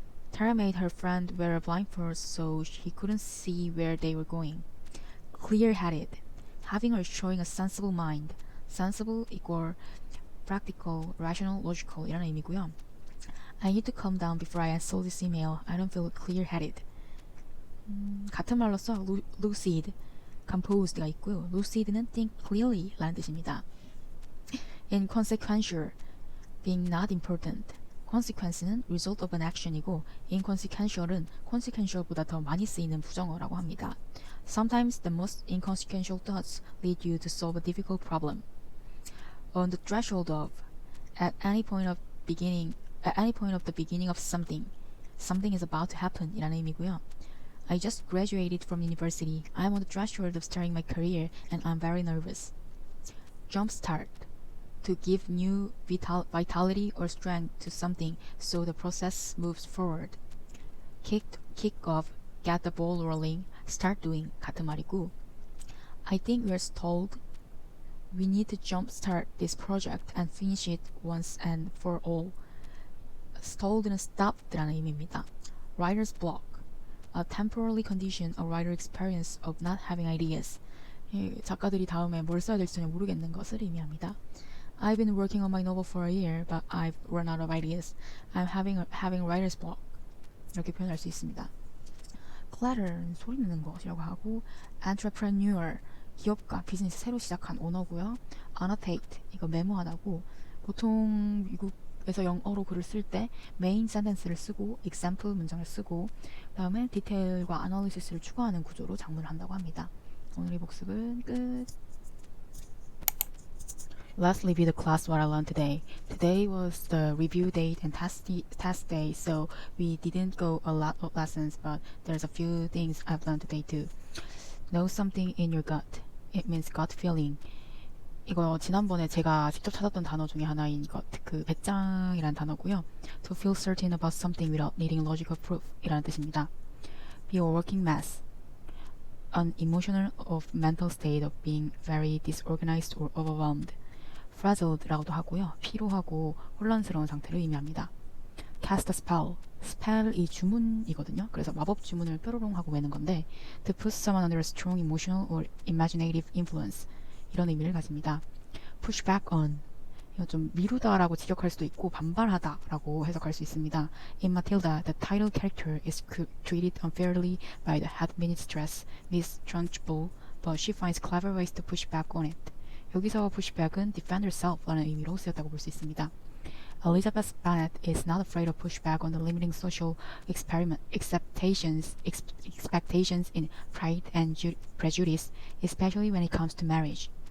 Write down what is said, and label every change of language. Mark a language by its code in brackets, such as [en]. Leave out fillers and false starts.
[en] Tara made her friend wear a blindfold so he couldn't see where they were going. Clear-headed. Having or showing a sensible mind. Sensible equal practical, rational, logical [ko] 이라는 의미고요. [en] I need to calm down before I answer this email. I don't feel clear-headed. [ko] 같은 말로써 lucid, composed가 있고요. [en] lucid는 think clearly [ko] 라는 뜻입니다. [en] Inconsequential, being not important. consequence는 result of an action이고 inconsequential은 consequential [ko] 보다 더 많이 쓰이는 부정어라고 합니다. [en] Sometimes the most inconsequential thoughts lead you to solve a difficult problem. On the threshold of, at any point of the beginning of something is about to happen [ko] 이라는 의미고요. [en] I just graduated from university. I'm on the threshold of starting my career and I'm very nervous. Jumpstart. To give new vitality or strength to something so the process moves forward. Kick off. Get the ball rolling. Start doing. 같은 말이고. I think we're stalled. We need to jumpstart this project and finish it once and for all. [ko] Stalled는 stopped라는 의미입니다. [en] Writer's block. A temporary condition a writer experience of not having ideas. [ko] 작가들이 다음에 뭘 써야 될지 전혀 모르겠는 것을 의미합니다. [en] I've been working on my novel for a year, but I've run out of ideas. I'm having writer's block. [ko] 이렇게 표현할 수 있습니다. Clatter는 소리 내는 것이라고 하고 entrepreneur, 기업가, 비즈니스 새로 시작한 오너고요. annotate, 이거 메모하다고 보통 미국에서 영어로 글을 쓸 때 메인 센텐스를 쓰고 example 문장을 쓰고 그 다음에 디테일과 아널리시스를 추가하는 구조로 작문을 한다고 합니다. 오늘의 복습은 끝. [en] Let's review the class what I learned today. Today was the review date and test day, so we didn't go a lot of lessons, but there's a few things I've learned today too. Know something in your gut. It means gut feeling. [ko] 이거 지난번에 제가 직접 찾았던 단어 중에 하나인 것, 그 배짱이라는 단어고요. [en] To feel certain about something without needing logical proof [ko] 이라는 뜻입니다. [en] Be a working mess. an emotional or mental state of being very disorganized or overwhelmed. [ko] fragil라고도 하고요. 피로하고 혼란스러운 상태를 의미합니다. [en] cast a spell. [ko] spell이 주문이거든요. 그래서 마법 주문을 뾰로롱 하고 외는 건데 [en] to put someone under a strong emotional or imaginative influence [ko] 이런 의미를 가집니다. [en] push back on. [ko] 이거 좀 미루다라고 직역할 수도 있고 반발하다라고 해석할 수 있습니다. [en] In Matilda, the title character is treated unfairly by the head mistress, Miss Trunchbull, but she finds clever ways to push back on it. [ko] 여기서 pushback은 [en] defend herself [ko] 라는 의미로 쓰였다고 볼 수 있습니다. [en] Elizabeth Bennet is not afraid of pushback on the limiting social expectations in Pride and Prejudice, especially when it comes to marriage.